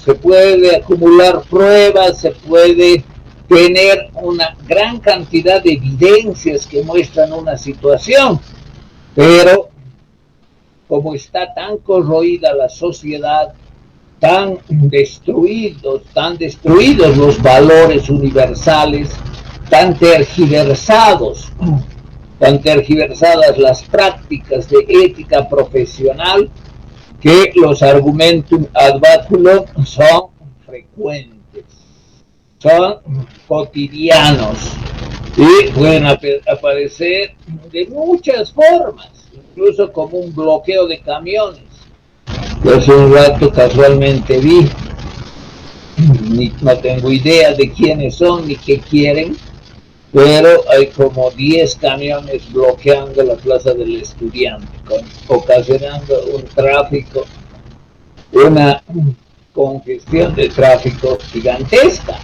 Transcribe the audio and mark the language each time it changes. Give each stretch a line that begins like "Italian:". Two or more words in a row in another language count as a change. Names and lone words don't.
Spanish: Se puede acumular pruebas, se puede tener una gran cantidad de evidencias que muestran una situación, pero como está tan corroída la sociedad, tan destruidos los valores universales, tan tergiversadas las prácticas de ética profesional, que los
Latin: argumentum ad baculum
Spanish: son frecuentes, son cotidianos y pueden aparecer de muchas formas, incluso como un bloqueo de camiones. Hace un rato casualmente vi, no tengo idea de quiénes son ni qué quieren, pero hay como 10 camiones bloqueando la Plaza del Estudiante, ocasionando un tráfico, una congestión de tráfico gigantesca.